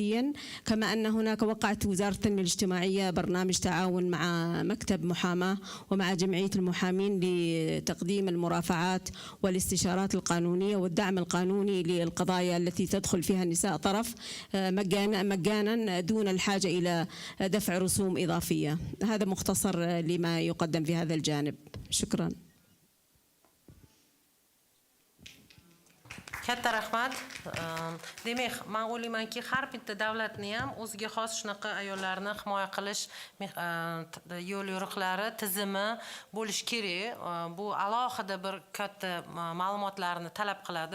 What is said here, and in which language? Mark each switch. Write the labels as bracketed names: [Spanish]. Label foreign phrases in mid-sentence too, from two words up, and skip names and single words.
[Arabic] كما أن هناك وقعت وزارة التنمية الاجتماعية برنامج تعاون مع مكتب محاماة ومع جمعية المحامين لتقديم المرافعات والاستشارات القانونية والدعم القانوني للقضايا التي تدخل فيها النساء طرف مجانا دون الحاجة إلى دفع رسوم إضافية. هذا مختصر لما يقدم في هذا الجانب. شكرا. [Uzbek] Katta rahmat. Demak, men o'ylaymanki, har bitta davlatning ham o'ziga xos shunaqa ayollarni himoya qilish yo'l yo'riqlari, tizimi bo'lish kerak. Bu alohida bir katta ma'lumotlarni talab qiladi.